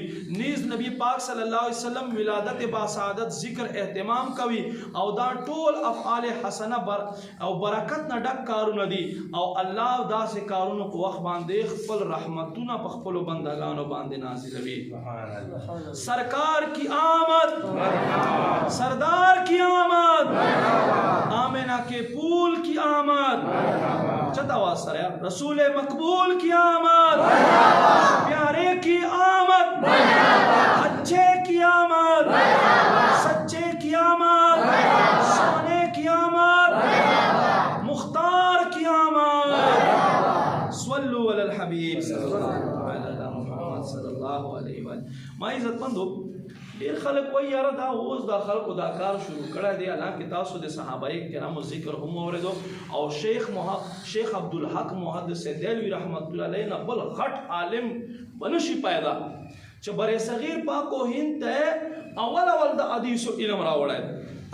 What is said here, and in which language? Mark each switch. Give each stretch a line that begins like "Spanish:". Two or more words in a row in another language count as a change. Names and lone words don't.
Pashto: نیز نبی پاک
Arabic: صلی الله علیه وسلم
Pashto: ولادت با سعادت ذکر اهتمام کوي او دا ټول افعال حسنه او برکت نه ډک کارونه دي او الله داسې کارونه په وخت باندې خپل رحمتونه په خپل بندگانو باندې نازلوي.
Urdu: سرکار کی آمد، سردار کی آمد، آمنہ کے پول کی آمد، چتا واسطہ ہے رسول مقبول کی آمد، پیارے کی آمد، اچھے کی آمد، سچے کی آمد، سونے کی آمد، مختار کی آمد.
Arabic: صلو علی الحبیب صلی اللہ علیہ محمد صلی اللہ علیہ وآلہ.
Pashto: ما عزت مندو ډیر خلک وایي یاره دا اوس دا خلکو دا کار شروع کړی دی، حالانکه تاسو د صحابه کرامو ذکر هم اوریدو او شیخ عبدالحق محدث دہلوی
Arabic: رحمت الله علیه
Pashto: نه بل غټ عالم بنشي پیدا چې بر صغیر پاک و هند ته اول د حدیثو علم راوړی.